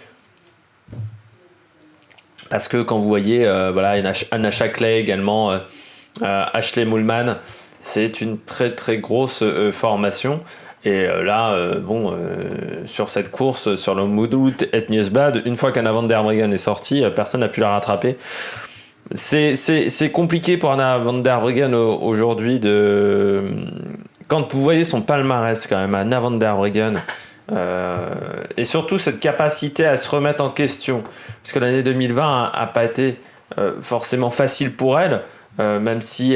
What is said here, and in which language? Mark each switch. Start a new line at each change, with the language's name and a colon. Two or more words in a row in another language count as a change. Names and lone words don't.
French: Parce que quand vous voyez voilà, Anna Shackley également, Ashley Moolman, c'est une très très grosse formation. Et là, sur cette course, sur le Omloop Het Nieuwsblad, une fois qu'Anna van der Breggen est sortie, personne n'a pu la rattraper. C'est compliqué pour Anna van der Breggen aujourd'hui de... Quand vous voyez son palmarès quand même, Anna van der Breggen, et surtout cette capacité à se remettre en question, parce que l'année 2020 a pas été forcément facile pour elle, même si...